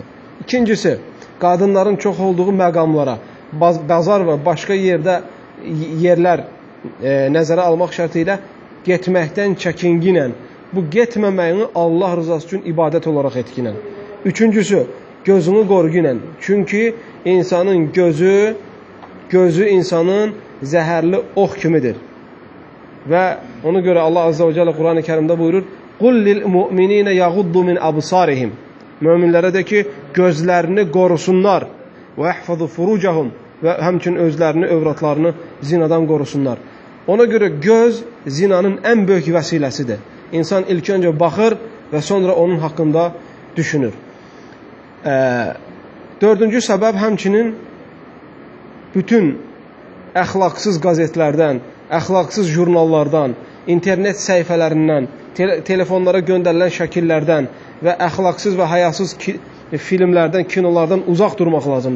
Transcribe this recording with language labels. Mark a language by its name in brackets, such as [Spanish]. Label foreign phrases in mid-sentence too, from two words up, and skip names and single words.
[Azerbaijani] İkincisi, qadınların çox olduğu məqamlara, bazar və başqa yerlər nəzərə almaq şərti ilə getməkdən çəkinginən, bu getməməyini Allah rızası üçün ibadət olaraq etkinən. Üçüncüsü, gözünü qorğunən. Çünki insanın gözü insanın zəhərli ox kimidir. Və ona görə Allah [Arabic] عز وجل [Azerbaijani] Quran-ı Kərimdə buyurur, [Arabic] قُلْ لِلْمُؤْمِنِينَ يَغُضُّ مِنْ أَبْصَارِهِمْ [Azerbaijani] Möminlərə də ki, gözlərini qorusunlar. [Arabic] وَيَحْفَظُ فُرُوجَهُمْ [Azerbaijani] Və həmçinin özlərini, övratlarını zinadan qorusunlar. Ona görə göz zinanın ən böyük vəsiləsidir. İnsan ilk öncə baxır və sonra onun haqqında düşünür. Dördüncü səbəb həmçinin bütün əxlaqsız qazetlərdən, əxlaqsız jurnallardan, internet səhifələrindən, telefonlara göndərilən şəkillərdən və əxlaqsız və həyasız filmlərdən, kinolardan uzaq durmaq lazımdır.